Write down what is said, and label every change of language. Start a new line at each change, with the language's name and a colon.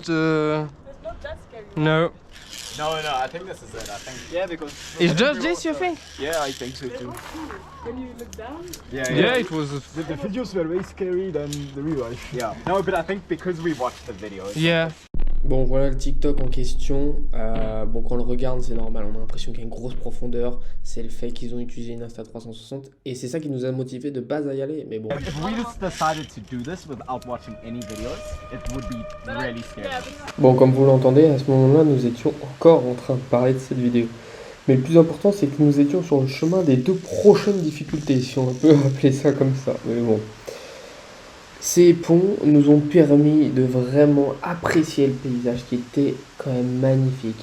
English: It's not that scary. No. No, I think this is it. I think. Yeah, because. It's just this, you think? Yeah, I think so It too. was cool. When you look down, Yeah, it was. The videos were way scary than the real life. Yeah. No, but I think because we watched the videos.
French: Yeah. Bon, voilà le TikTok en question. Bon, quand on le regarde, c'est normal. On a l'impression qu'il y a une grosse profondeur. C'est le fait qu'ils ont utilisé une Insta360. Et c'est ça qui nous a motivé de base à y aller. Mais bon.
English: If we just decided to do this without watching any videos, it would be really scary. yeah, but
French: Bon, comme vous l'entendez, à ce moment-là, nous étions encore en train de parler de cette vidéo. Mais le plus important, c'est que nous étions sur le chemin des 2 prochaines difficultés, si on peut appeler ça comme ça. Mais bon. Ces ponts nous ont permis de vraiment apprécier le paysage qui était quand même magnifique.